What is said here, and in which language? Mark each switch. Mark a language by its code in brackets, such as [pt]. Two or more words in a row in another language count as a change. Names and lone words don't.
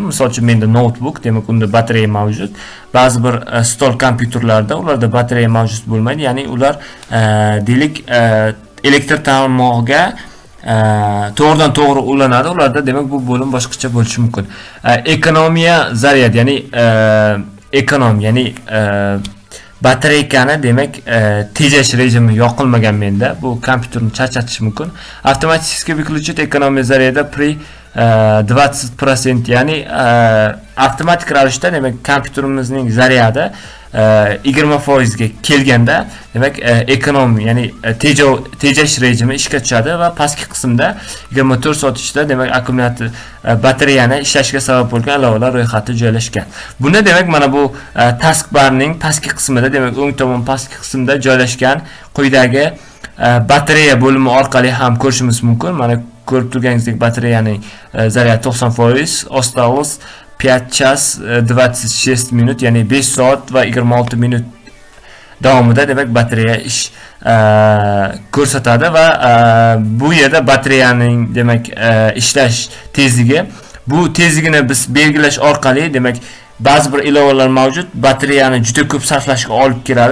[uz] Misol uchun menda notebook, demak unda batareya mavjud. Ba'zi bir stol kompyuterlarda ularda batareya mavjud bo'lmaydi, ya'ni ular deylik elektr tarmog'iga to'g'ridan to'g'ri ulanadi. Ularda demak bu bo'lim boshqacha bo'lishi mumkin. [ru] Экономия заряд, [uz] ya'ni ekonom, ya'ni batareykani demak tejash rejimi yoqilmagan menda. Bu kompyuterni charchatishi mumkin. [ru] Avtomatik выключить экономия заряда при 20%, [uz] ya'ni avtomatik ravishda demak kompyuterimizning zaryadi 20% ga kelganda demak ekonomi, ya'ni tejash rejimi ishga tushadi va pastki qismda 24 soat ichida demak akkumulyator batareyani ishlashga sabab bo'lgan ilovalar ro'yxati joylashgan. Buni demak mana bu taskbarning pastki qismida, demak o'ng tomon pastki qismda joylashgan quyidagi batareya bo'limi orqali ham ko'rishimiz mumkin. Mana ko'rib turganingizdek batareyaning zaryadi 90%, [ru] осталось 5 час 26 minut, [uz] ya'ni 5 soat va 26 minut davomida demak batareya ish ko'rsatadi va bu yerda batareyaning demak ishlash tezligi, bu tezligini biz belgilash orqali demak ba'zi bir ilovalar mavjud, batareyani juda ko'p sarflashga olib keladi.